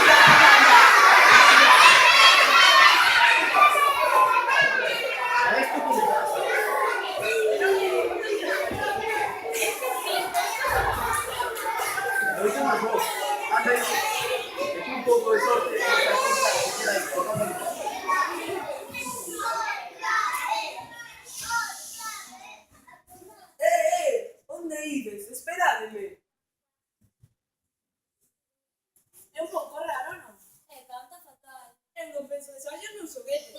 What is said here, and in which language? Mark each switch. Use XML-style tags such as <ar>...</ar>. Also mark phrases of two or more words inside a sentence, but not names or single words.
<es>Lo hice más vos. Anda ahí. Es un poco de sorte. Esta cosa que queda ahí, tocando el paso.</es> <gl>Onde ides? Esperademe. É un pouco raro, non? Canta fatal. Eu non penso desfacer meus xoguetes.</gl>